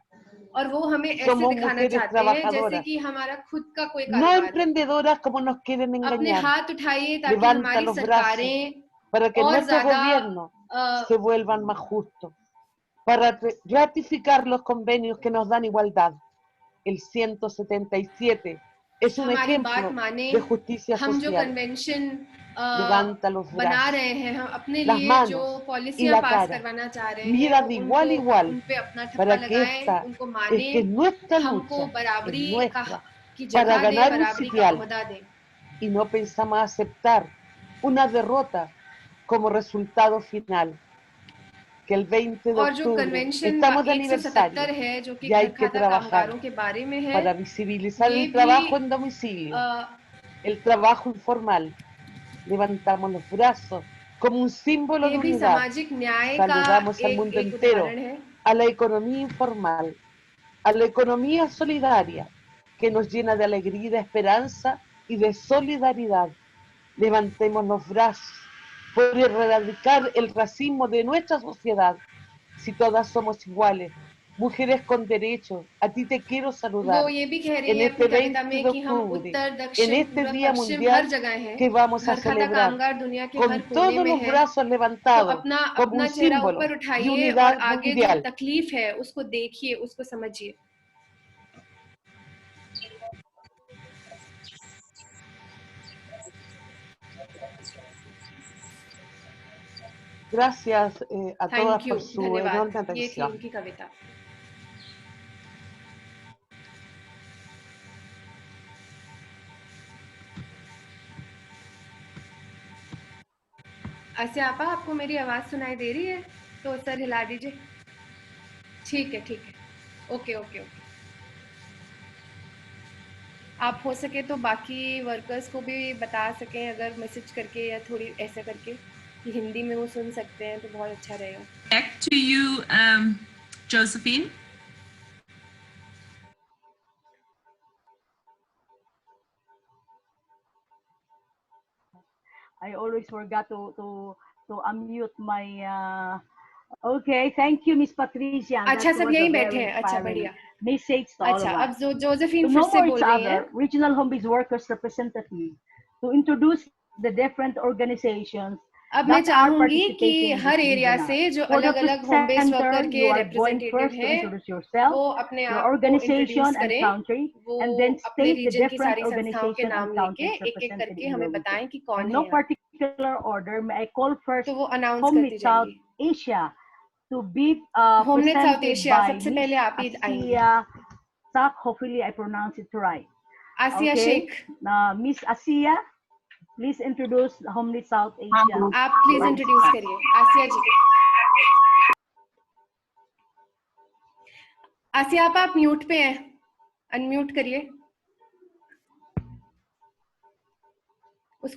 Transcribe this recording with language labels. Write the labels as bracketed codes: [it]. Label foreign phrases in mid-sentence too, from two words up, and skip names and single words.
[es] Somos mujeres trabajadoras, no emprendedoras como nos quieren engañar. Levanta los brazos para que nuestros gobiernos se vuelvan más justos, para ratificar los convenios que nos dan igualdad, el 177 es un ejemplo de justicia [hi] हम जो [es] social. [hi] कन्वेंशन [es] Levanta los [hi] बना [es] brazos, [hi] रहे हैं, हम अपने [es] las [hi] लिए जो [es] manos y [hi] पॉलिसियां [es] la [hi] पास [es] cara. [hi] करवाना चाह रहे [es] Mira [hi] हैं, [es] de igual a [hi] उनको [es] igual [hi] उन पे अपना ठप्पा [es] para que [hi] लगाएं, [es] esta [hi] उनको [es] es [hi] माने, [es] que nuestra [hi] हमको [es] lucha es [hi] बराबरी [es] nuestra [hi] की [es] para [hi] जगह दे, [es] ganar un [hi] बराबरी का [es] sitial [hi] ओहदा दे. [es] y no pensamos aceptar una derrota como resultado final. Que el 20 de [hi] और जो [es] octubre [hi] कन्वेंशन estamos de 177 [es] aniversario [hi] है जो कि [es] y hay [hi] घर [es] que [hi] खाता [es] trabajar [hi] कामगारों के बारे में है, [es] para visibilizar [hi] ये [es] el [hi] भी [es] trabajo en domicilio, el trabajo informal. Levantamos los brazos como un símbolo de [hi] ये भी [es] unidad. [hi] सामाजिक न्याय का [es] Saludamos al mundo [hi] एक [es] entero, [hi] उदाहरण है. [es] a la economía informal, a la economía solidaria, que nos llena de alegría y de esperanza y de solidaridad. Levantemos los brazos por erradicar el racismo de nuestra sociedad. Si todas somos iguales, mujeres con derechos, a ti te quiero saludar [hi] वो ये भी कह रही [es] en [hi] है [es] este [hi] अपनी कविता [es] 20 [hi] में [es] de [hi] कि हम [es] octubre, [hi] उत्तर, [es] en [hi] दक्षिण, [es] este [hi] पूर्व, [es] Día [hi] पश्चिम हर [es] Mundial [hi] जगह हैं, [es] que vamos a [hi] घर खाता [es] celebrar [hi] कामगार दुनिया के हर [es] con [hi] कोने [es] todos [hi] में [es] los [hi] है. [es] brazos [hi] तो [es] levantados [hi] अपना [es] como [hi] अपना [es] un [hi] चेहरा [es] símbolo [hi] ऊपर [es] de [hi] उठाइए और [es] unidad [hi] आगे जो [es] mundial. [hi] तकलीफ है उसको देखिए, उसको समझिए. [es] Gracias a todas [en] thank you, [es] por su [hi] धन्यवाद. [es] enorme [hi] ये थी [es] atención. [hi] उनकी कविता. आसिया आपा, आपको मेरी आवाज सुनाई दे रही है? तो सर हिला दीजिए. ठीक है, ठीक है. [en] okay okay okay. [hi] आप हो सके तो बाकी वर्कर्स को भी बता सकें, अगर मैसेज करके या थोड़ी ऐसे करके कि हिंदी में वो सुन सकते हैं तो बहुत अच्छा रहेगा. [en] Back to you, Josephine. I always forgot to unmute my. Okay, thank you, Miss Patricia. [hi] अच्छा, सब यहीं बैठे हैं. अच्छा, बढ़िया. [en] Message to all [hi] अच्छा, [en] of us. [hi] अब जो जोसेफिन [en] To [hi] फिर [en] know [hi] से बोल [en] each [hi] रही है. [en] other, Regional Home-Based Workers Representative, to introduce the different organizations. [hi] अब मैं चाहूंगी कि हर एरिया से जो अलग-अलग [en] home based worker [hi] के रिप्रेजेंटेटिव हैं, वो अपने आप को इंट्रोड्यूस करें, वो अपने रीजन की सारी संस्थाओं के नाम लेके एक-एक करके हमें बताएं कि कौन है. [en] No particular order, may I call first [hi] तो वो अनाउंस करती [en] South [hi] जाएंगी. [en] Asia to be [hi] होमनेट साउथ [en] presented [hi] एशिया [en] by [hi] सबसे पहले आप ही आएंगे. [en] Asia Sak, hopefully I pronounce it right. आसिया शेख. Miss Asia, please introduce Homelit South Asia. [hi] आप [en] please introduce [hi] करिए. आसिया जी. आसिया आप म्यूट पे हैं, अनम्यूट करिए उसको.